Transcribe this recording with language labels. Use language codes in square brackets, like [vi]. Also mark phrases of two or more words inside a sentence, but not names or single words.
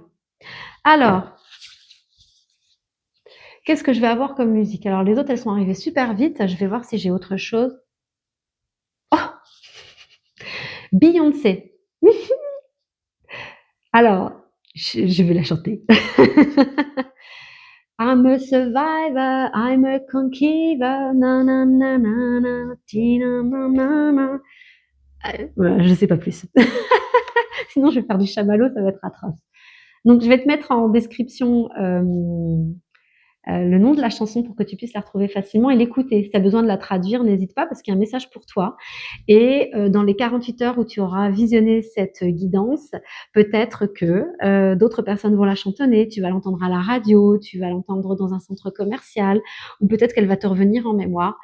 [fr] Alors, qu'est-ce que je vais avoir comme musique? Alors, les autres, elles sont arrivées super vite. Je vais voir si j'ai autre chose. Oh, Beyoncé. Alors, je vais la chanter. [en] I'm a survivor, I'm a conqueror, na na na na na, tina na na na. [fr] Voilà, je sais pas plus. Sinon, je vais faire du chamallow, ça va être atroce. Donc, je vais te mettre en description le nom de la chanson pour que tu puisses la retrouver facilement et l'écouter. Si tu as besoin de la traduire, n'hésite pas parce qu'il y a un message pour toi. Et dans les 48 heures où tu auras visionné cette guidance, peut-être que d'autres personnes vont la chantonner, tu vas l'entendre à la radio, tu vas l'entendre dans un centre commercial, ou peut-être qu'elle va te revenir en mémoire.